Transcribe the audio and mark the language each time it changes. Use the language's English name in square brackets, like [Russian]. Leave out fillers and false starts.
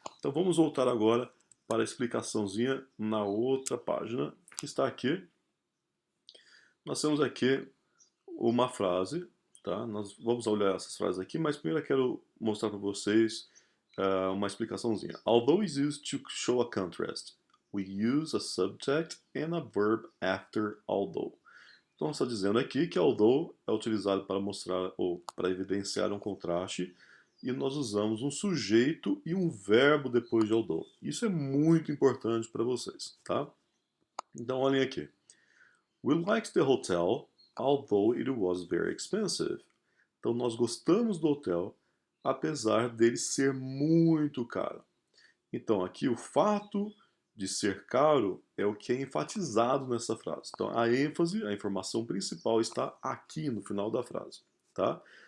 [Portuguese] Então vamos voltar agora para a explicaçãozinha na outra página, que está aqui. Nós temos aqui uma frase, tá? Nós vamos olhar essas frases aqui, mas primeiro eu quero mostrar para vocês uma explicaçãozinha. [English] Although is used to show a contrast, we use a subject and a verb after although. [Portuguese] Então está dizendo aqui que although é utilizado para mostrar ou para evidenciar um contraste e nós usamos um sujeito e um verbo depois de although. Isso é muito importante para vocês, tá? Então olhem aqui. [English] We liked the hotel, although it was very expensive. [Portuguese] Então nós gostamos do hotel, apesar dele ser muito caro. Então aqui o fato de ser caro é o que é enfatizado nessa frase. Então a ênfase, a informação principal está aqui no final da frase, tá?